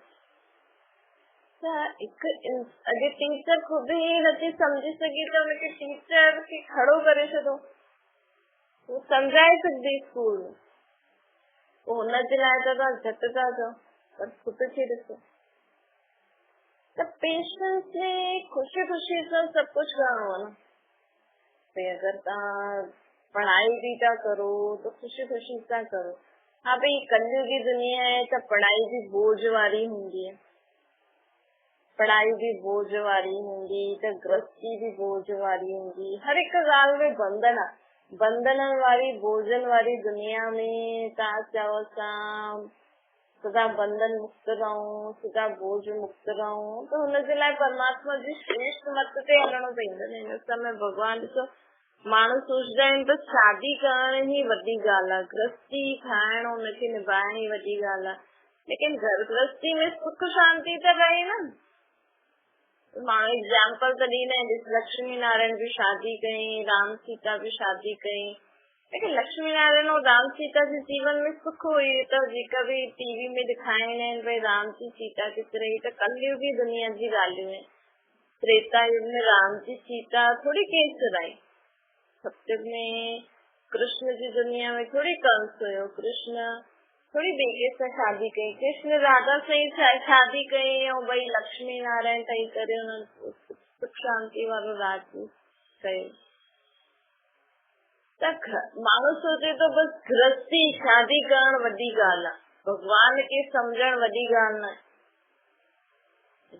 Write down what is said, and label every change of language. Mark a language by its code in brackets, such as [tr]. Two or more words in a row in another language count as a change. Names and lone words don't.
[sd] त हिकु अॼु टीचर ख़ुदि ई नथी सम्झी सघे त हुनखे टीचर खे खड़ो करे छॾो, हू सम्झाए सघंदी स्कूल में, पोइ हुनजे लाइ त तव्हां झटि था चओ, पर ख़ुदि खे ॾिसो त पेशेंस में ख़ुशी ख़ुशी सां सभु कुझु करिणो आहे न। भई अगरि तव्हां पढ़ाई भी था करो तो खुशी खुशी सां करो। [hi] हाँ भाई कलयुगी दुनिया है [sd] तो पढ़ाई भी बोझ वारी होंगी, पढ़ाई भी बोझ वारी होंगी, तो गृहस्थी भी बोझ वारी होंगी, हर एक ॻाल्हि में बंधन बंधन वारी बोझन वारी दुनिया में तव्हां चओ असां सदा बंधन मुक्त रहूं, सदा बोझ मुक्त रहूं, तो हुनजे लाइ परमात्मा जी श्रेष्ठ मत ते हलणो पवंदो। हिन समय भगवान ॾिसो माण्हू सोचदा आहिनि त शादी करण ई वॾी ॻाल्हि आहे, गृहस्थी ठाहिण हुनखे निभाइण ई वॾी ॻाल्हि आहे, लेकिन घर गृहस्थी में सुख शांति त रहे न। माण्हू एग्जाम्पल त ॾींदा आहिनि, लक्ष्मी नारायण भी शादी कई, राम सीता भी शादी कई, लेकिन लक्ष्मी नारायण और राम सीता जे जीवन में सुख हुई त जेका भी टीवी में ॾेखारींदा आहिनि भई राम जी सीता किथे रही, त कलयुगी दुनिया जी ॻाल्हियूं आहिनि। त्रेता युग में राम जी सीता थोड़ी केसर आई, सतयुग में कृष्ण जी दुनिया में थोड़ी कंस हुयो, कृष्ण थोड़ी ॿिए सां शादी कई, कृष्ण राधा सां शादी कई ऐं भई लक्ष्मी नारायण ठही करे उन्हनि सुख शांति वारो राज कयो। त माण्हू सोचे तो बस गृहस्थी शादी करण वॾी ॻाल्हि आहे, भगवान खे सम्झण वॾी ॻाल्हि न आहे।